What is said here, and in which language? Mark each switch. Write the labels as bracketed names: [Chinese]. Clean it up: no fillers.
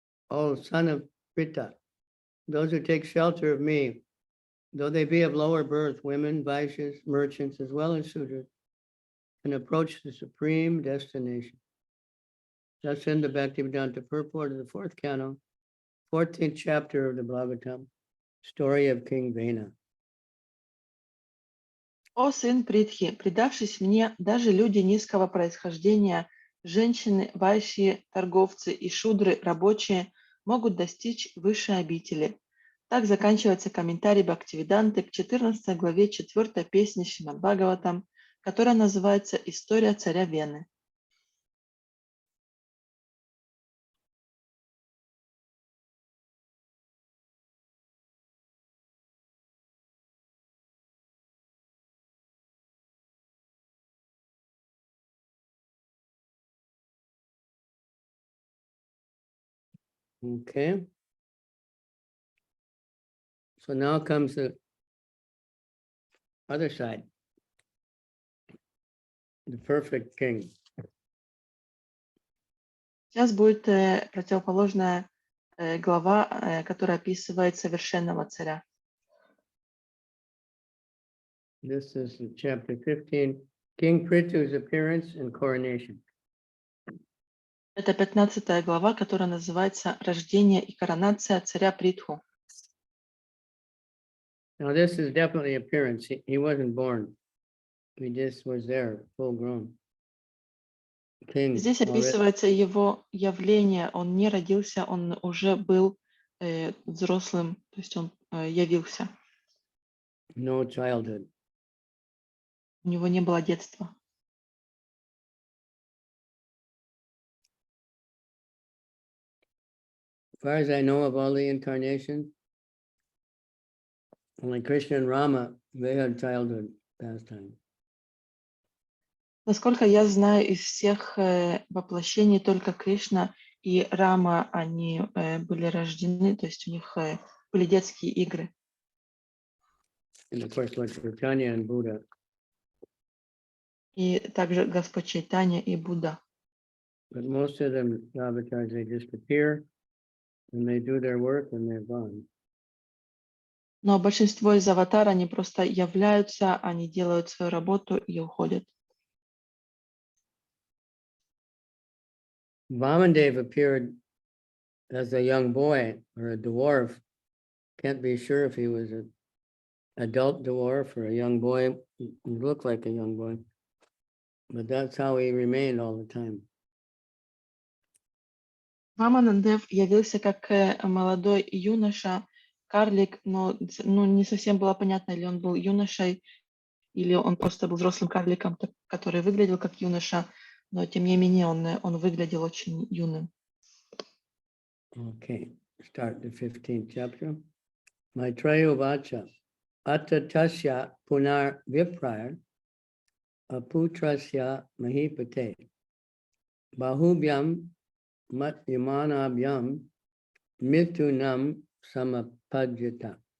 [English] O son of Prita, those who take shelter of me, though they be of lower birth, women, Vaishyas, merchants, as well as Sudras, can approach the supreme destination. Thus in the Bhaktivedanta purport of the fourth canto, 14th chapter of the Bhagavatam, story of King Vena. [Russian] О сын Притхи, предавшись мне, даже люди низкого происхождения, женщины, вайши, торговцы и шудры, рабочие, могут достичь высшей обители. Так заканчивается комментарий Бхактивиданты к 14 главе 4 песни Шримад Бхагаватам, которая называется «История царя Вены». [English] Okay. So now comes the other side, the perfect king. [Russian] Сейчас будет противоположная глава, которая описывает совершенного царя. [English] This is chapter 15, King Prithu's appearance and coronation. [Russian] Это 15 глава, которая называется «Рождение и коронация царя Притху». [English] Now, this is definitely appearance. He wasn't born. He just was there, full grown. King [Russian] Здесь [English] already. [Russian] описывается его явление. Он не родился, он уже был взрослым, то есть он явился. [English] No childhood. [Russian] У него не было детства. [English] As far as I know of all the incarnations, only Krishna and Rama, they had childhood pastime. [Russian] Насколько я знаю, из всех воплощений только Кришна и Рама, они были рождены, то есть у них были детские игры. [English] And of course, Lord Chaitanya and Buddha. [Russian] И также Господь Чайтанья и Будда. [English] But most of them, avatars, they just appear and they do their work and they're gone. [Russian] Но большинство из аватар, они просто являются, они делают свою работу и уходят. [English] Vamandev appeared as a young boy or a dwarf. Can't be sure if he was an adult dwarf or a young boy. He looked like a young boy. But that's how he remained all the time. [Russian] Ваманандев явился как молодой юноша, карлик, но не совсем было понятно, или он был юношей, или он просто был взрослым карликом, который выглядел как юноша, но тем не менее он выглядел очень юным. [English] Okay, start the 15th chapter. [Sanskrit] Maitreya Vacha, Atta Tasya Punar Viprayar, Aputrasya Mahipate, Bahubhyam Mat Yamanabhyam, Mitunam Samapajita.